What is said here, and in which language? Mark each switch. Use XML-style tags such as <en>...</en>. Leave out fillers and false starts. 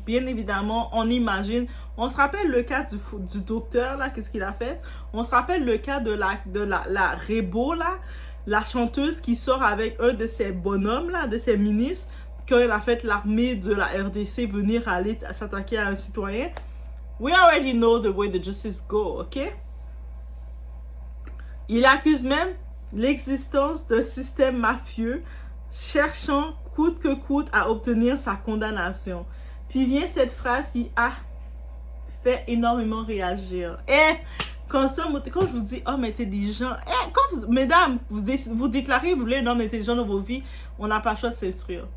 <fr>Bien évidemment, on imagine. On se rappelle le cas du docteur, là, qu'est-ce qu'il a fait? On se rappelle le cas de la Rebo, là, la chanteuse qui sort avec un de ses bonhommes, là, de ses ministres, quand elle a fait l'armée de la RDC venir aller s'attaquer à un citoyen.</fr> <en>We already know the way the justice go, ok?</en> <fr>Il accuse même l'existence d'un système mafieux cherchant coûte que coûte à obtenir sa condamnation. Puis vient cette phrase qui a fait énormément réagir. Quand je vous dis homme intelligent, mesdames, vous déclarez, vous voulez un homme intelligent dans vos vies, on n'a pas le choix de s'instruire.</fr>